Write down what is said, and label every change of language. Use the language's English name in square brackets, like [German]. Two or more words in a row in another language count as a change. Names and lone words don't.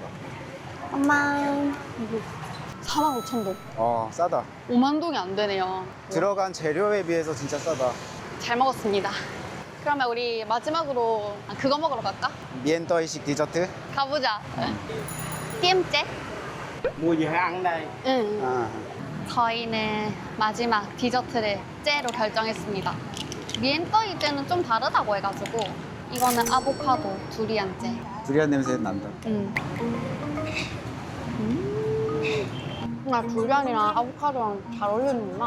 [Korean] 엄마. 45,000동. 싸다. 5만 동이 안 되네요. 들어간 재료에 비해서 진짜 싸다. 잘 먹었습니다. 그러면 우리 마지막으로 그거 먹으러 갈까? 미엔떠이식 디저트? 가보자. 띠엠째? [Vietnamese] Mua gì hay ăn đây? [Korean] 응. 저희는 마지막 디저트를 째로 결정했습니다. 미엔떠이 째는 좀 다르다고 해가지고 이거는 아보카도 두리안 째. 두리안 냄새 난다. 나 두리안이랑 아보카도랑 잘 어울리는구나.